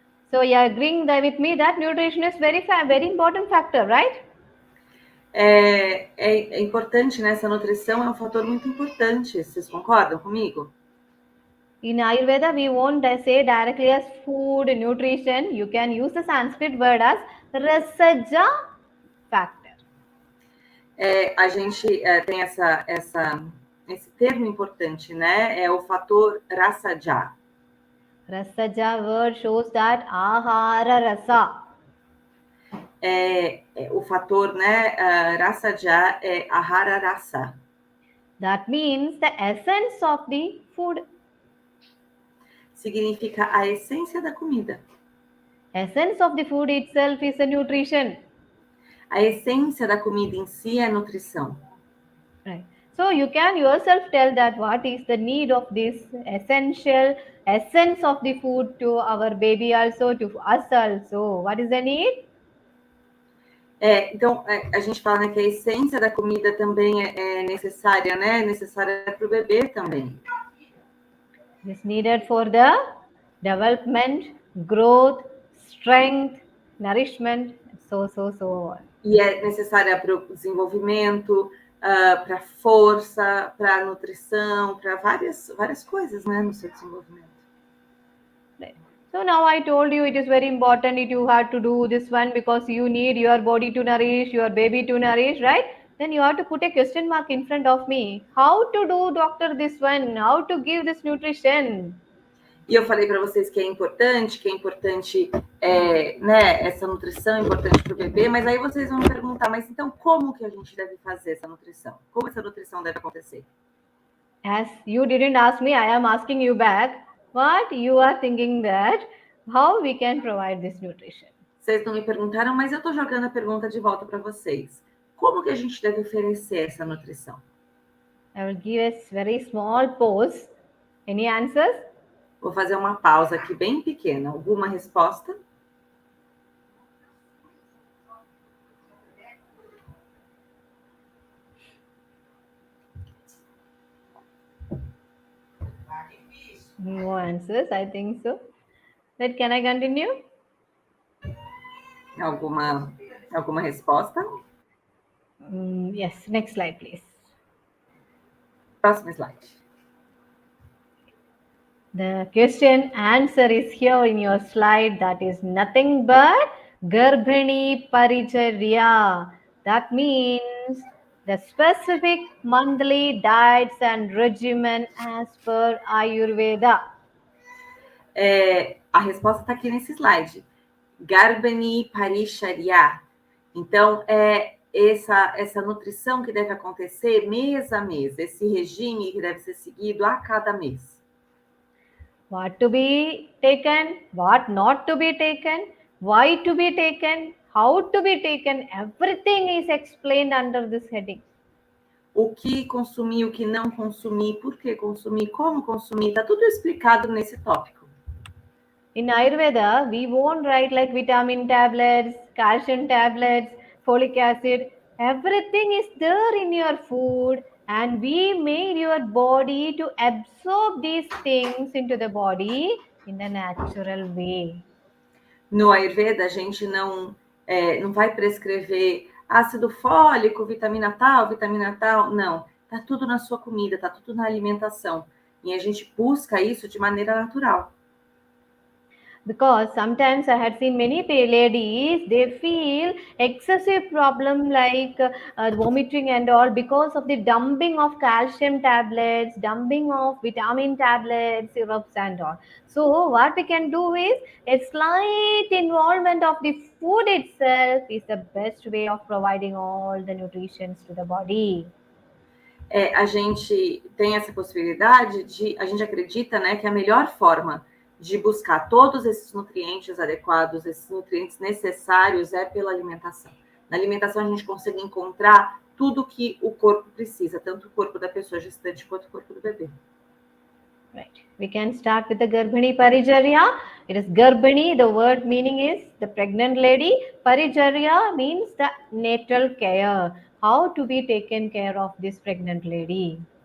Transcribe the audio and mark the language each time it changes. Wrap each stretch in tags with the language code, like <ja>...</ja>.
<en>So you are agreeing that with me that nutrition is very important factor, right?</en> <pt>É importante, né? Essa nutrição é um fator muito importante. Vocês concordam comigo?</pt> <en>In Ayurveda, we won't say directly as food, nutrition. You can use the Sanskrit word as rasaja factor.</en> <pt>A gente tem esse termo importante, né? É o fator rasaja.</pt> <en>Rasaja word shows that ahara rasa.</en> <pt>O fator, né? Rasaja é ahara rasa.</pt> <en>That means the essence of the food.</en> <pt>Significa a essência da comida.</pt> <en>Essence of the food itself is a nutrition.</en> <pt>A essência da comida em si é nutrição.</pt> <en>Right. So you can yourself tell that what is the need of this essential essence of the food to our baby also, to us also. What is the need?</en> <pt>Então, a gente fala, né, que a essência da comida também é necessária, né? Necessária para o bebê também.</pt> <en>It is needed for the development, growth, strength, nourishment, so on.</en> <pt>E é necessária para o desenvolvimento, para a força, para a nutrição, para várias coisas, né, no seu desenvolvimento.</pt> <en>Right. So now I told you it is very important that you have to do this one because you need your body to nourish, your baby to nourish, right? Then you have to put a question mark in front of me. How to do, doctor, this one? How to give this nutrition?</en> <pt>E eu falei para vocês que é importante, né, essa nutrição é importante para o bebê, mas aí vocês vão me perguntar, mas então como que a gente deve fazer essa nutrição? Como essa nutrição deve acontecer?</pt> <en>As you didn't ask me, I am asking you back. What you are thinking that how we can provide this nutrition?</en> <pt>Vocês não me perguntaram, mas eu estou jogando a pergunta de volta para vocês. Como que a gente deve oferecer essa nutrição?</pt> <en>I will give a very small pause. Any answers?</en> <pt>Vou fazer uma pausa aqui bem pequena. Alguma resposta?</pt> <en>No answers, I think so. But can I continue?</en> <pt>Alguma resposta?</pt> <en>Yes, next slide, please.</en> <pt>Próximo slide.</pt> <en>The question answer is here in your slide. That is nothing but Garbhini Paricharya. That means the specific monthly diets and regimen as per Ayurveda.</en> <pt>A resposta está aqui nesse slide. Garbhini Paricharya. Então, essa nutrição que deve acontecer mês a mês, esse regime que deve ser seguido a cada mês.</pt> <en>What to be taken, what not to be taken, why to be taken, how to be taken, everything is explained under this heading.</en> <pt>O que consumir, o que não consumir, por que consumir, como consumir, está tudo explicado nesse tópico.</pt> <en>In Ayurveda, we won't write like vitamin tablets, calcium tablets, folic acid. Everything is there in your food, and we made your body to absorb these things into the body in a natural way.</en> <pt>No Ayurveda, a gente não vai prescrever ácido fólico, vitamina tal, não. Tá tudo na sua comida, tá tudo na alimentação. E a gente busca isso de maneira natural.</pt> <en>Because sometimes I had seen many ladies, they feel excessive problem like vomiting and all because of the dumping of calcium tablets, dumping of vitamin tablets, syrups and all. So what we can do is a slight involvement of the food itself is the best way of providing all the nutrition to the body.</en> <pt>A gente tem essa possibilidade a gente acredita, né, que a melhor forma de buscar todos esses nutrientes adequados, esses nutrientes necessários é pela alimentação. Na alimentação a gente consegue encontrar tudo que o corpo precisa, tanto o corpo da pessoa gestante quanto o corpo do bebê.</pt> <en>Right. We can start with the Garbhini Parijariya. It is Garbhini, the word meaning is the pregnant lady. Parijariya means the natal care. How to be taken care of this pregnant lady?</en>